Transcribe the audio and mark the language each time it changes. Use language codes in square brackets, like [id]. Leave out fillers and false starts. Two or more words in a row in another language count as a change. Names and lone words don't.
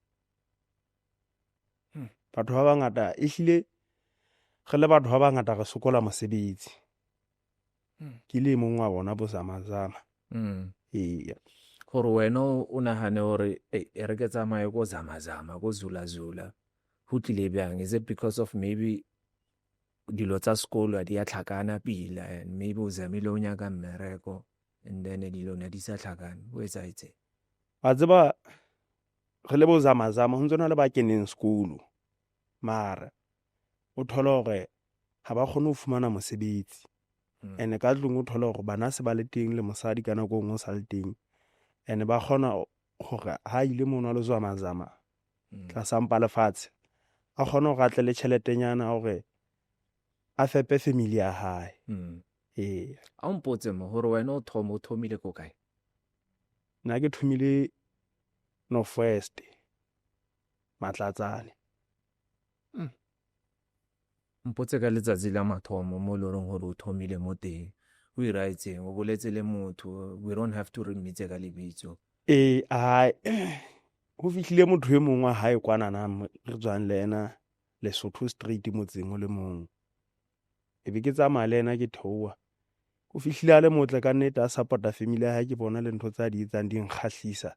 [st] Batho ba bangata ehlile re le batho ba bangata re sokola mosebetsi. Ke le mong wa bona bo zamazama. Eya. Gore wena o nahane hore e re ke tsamaye go zamazama go zula ho tlile bjang? [en] Is it because of maybe [tn] dilo tsa sekolo a di a tlhakana pila, and maybe o zamile o nyaka mmereko, [en] and then [st] dilo na di sa tlhakane o etsaetse? Wa tseba re le bo zamazama ho ntsona le ba keneng sekolo, mara o thola hore ha ba kgone ho fumana mosebetsi. Ene ka tlung o thola hore bana se ba le teng le mosadi ka nako e nngwe o sa le teng. Ene ba kgona hore ha ile mono a lo zamazama tlasa mpa lefatshe, a kgone hore a tle le tjheletenyana hore a fepe family ya hae. A o mpotse mo hore wena o thomile ko kae? Nna ke thomile Northwest, Matlatsane. Mpotse ka letsatsi la mathomo mo loreng hore o thomile mo teng. O iraetseng, o boletse le motho, [en] we don't have to [st] re mmitse ka lebitso. Ho fihlile motho e mong wa hae kwanana re tswang le ena Lesotho Street motseng o le mong. Ebe ke tsamaya le ena ke theoha. O fihlile a le motle ka nnete a support-a family ya hae, ke bona le ntho tsa di etsang di nkgahlisa.